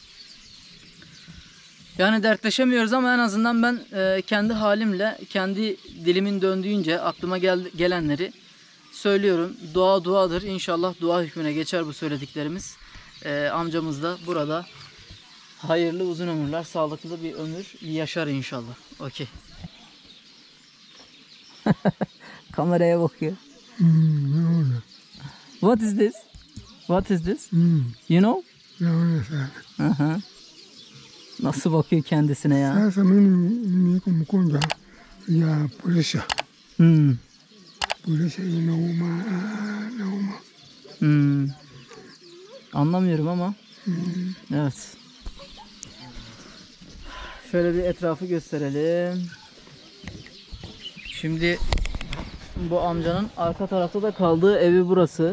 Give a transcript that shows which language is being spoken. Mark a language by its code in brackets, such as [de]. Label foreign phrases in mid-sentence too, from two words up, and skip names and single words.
[tr] Yani dertleşemiyoruz ama en azından ben kendi halimle, kendi dilimin döndüğünce aklıma gelenleri söylüyorum. Dua duadır. İnşallah dua hükmüne geçer bu söylediklerimiz. Amcamız da burada hayırlı uzun ömürler, sağlıklı bir ömür yaşar inşallah. Okey. Kameraya bakıyor. [en] What is this? What is this? You know? [tr] Aha. Nasıl bakıyor kendisine ya? [sw] Sasa mimi niko mgonjwa ya presha. Presha inauma. [tr] Anlamıyorum ama. Evet. Şöyle bir etrafı gösterelim. Şimdi bu amcanın arka tarafta da kaldığı evi burası.